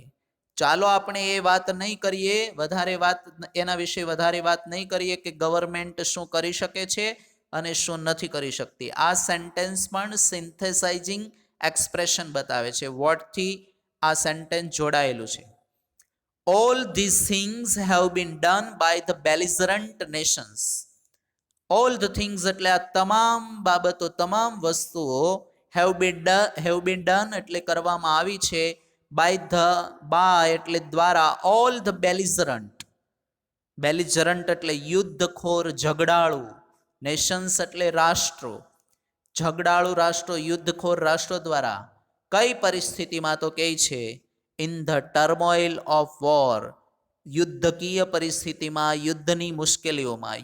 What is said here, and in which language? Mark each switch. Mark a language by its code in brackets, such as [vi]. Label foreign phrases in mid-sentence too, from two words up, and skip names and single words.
[gu] ચાલો આપણે એ વાત નહીં કરીએ, વધારે વાત એના વિશે વધારે વાત નહીં કરીએ કે ગવર્મેન્ટ શું કરી શકે છે અને શું નથી કરી શકતી. આ સેન્ટેન્સ પણ [en] synthesizing expression [gu] બતાવે છે. વોટથી આ સેન્ટેન્સ જોડાયેલું છે. [en] All these things have been done by the belligerent nations. All the things [gu] એટલે આ તમામ બાબતો, તમામ વસ્તુઓ [en] have been done [gu] એટલે કરવામાં આવી છે. by એટલે દ્વારા. [en] all the belligerent, belligerent [gu] એટલે યુદ્ધખોર, ઝઘડાળુ. nations એટલે રાષ્ટ્રો, ઝઘડાળુ રાષ્ટ્રો, યુદ્ધખોર રાષ્ટ્રો દ્વારા. કઈ પરિસ્થિતિમાં તો કહે છે [en] in the turmoil of war, [gu] યુદ્ધકીય પરિસ્થિતિમાં, યુદ્ધની મુશ્કેલીઓમાં.